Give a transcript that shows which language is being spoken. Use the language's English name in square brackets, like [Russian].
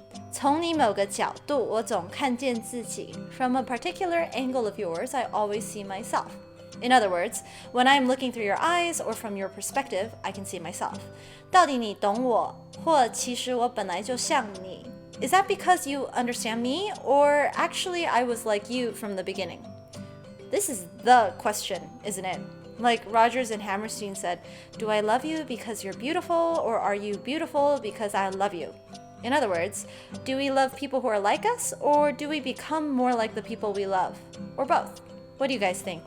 [Chinese] 从你某个角度，我总看见自己. [English] From a particular angle of yours, I always see myself. In other words, when I'm looking through your eyes or from your perspective, I can see myself. [Chinese] 到底你懂我，或其实我本来就像你。 [English] Is that because you understand me, or actually I was like you from the beginning? This is the question, isn't it? Like Rogers and Hammerstein said, do I love you because you're beautiful, or are you beautiful because I love you? In other words, do we love people who are like us, or do we become more like the people we love? Or both? What do you guys think?